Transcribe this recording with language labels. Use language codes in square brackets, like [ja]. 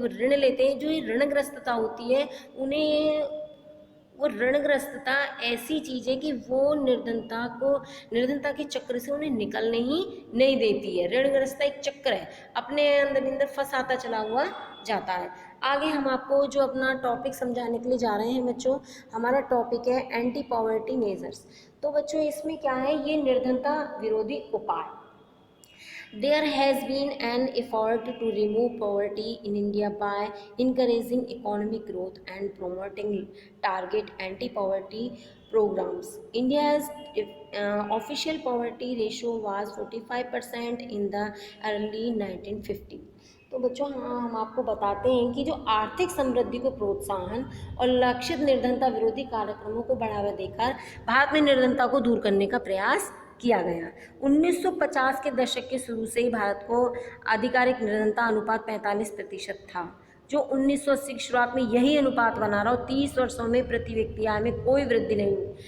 [hi] जब ऋण लेते हैं, जो ये ऋणग्रस्तता होती है, उन्हें वो ऋणग्रस्तता ऐसी चीज़ है कि वो निर्धनता के चक्र से उन्हें निकलने ही नहीं देती है। ऋणग्रस्तता एक चक्र है, अपने अंदर फंसाता चला हुआ जाता है। आगे हम आपको जो अपना टॉपिक समझाने के लिए जा रहे हैं बच्चों, हमारा टॉपिक है एंटी पॉवर्टी मेजर्स। तो बच्चों इसमें क्या है, ये निर्धनता विरोधी उपाय। [en] There has been an effort to remove poverty in India by encouraging economic growth and promoting target anti-poverty programs. India's official poverty ratio was 45% in the early 1950. [hi] तो बच्चों हम आपको बताते हैं कि जो आर्थिक समृद्धि को प्रोत्साहन और लक्षित निर्धनता विरोधी कार्यक्रमों को बढ़ावा देकर भारत में निर्धनता को दूर करने का प्रयास किया गया। 1950 के दशक के शुरू से ही भारत को आधिकारिक निर्धनता अनुपात 45% था, जो 1980 की शुरुआत में यही अनुपात बना रहा और 30 वर्षों में प्रति व्यक्ति आय में कोई वृद्धि नहीं हुई।